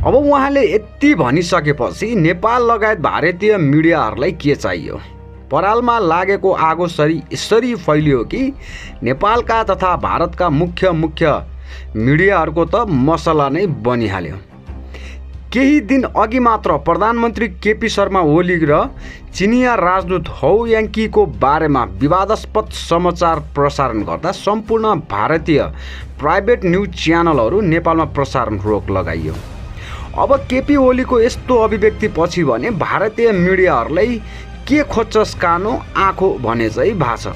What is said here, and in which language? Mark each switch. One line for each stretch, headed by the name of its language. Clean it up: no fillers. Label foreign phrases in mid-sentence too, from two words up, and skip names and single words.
Nepali: अब उहाँले यति भनिसकेपछि नेपाल लगायत भारतीय मिडियाहरूलाई के चाहियो? परालमा लागेको आगो यसरी फैलियो कि नेपालका तथा भारतका मुख्य मिडियाहरूको त मसला नै बनिहाल्यो। केही दिन अघि मात्र प्रधानमन्त्री केपी शर्मा ओली र चिनिया राजदूत हौ याङ्कीको बारेमा विवादास्पद समाचार प्रसारण गर्दा सम्पूर्ण भारतीय प्राइभेट न्युज च्यानलहरू नेपालमा प्रसारण रोक लगाइयो। अब केपी ओलीको यस्तो अभिव्यक्ति पछि भने भारतीय मिडियाहरूलाई के खोज्छस् कानो आँखो भने चाहिँ भाषा।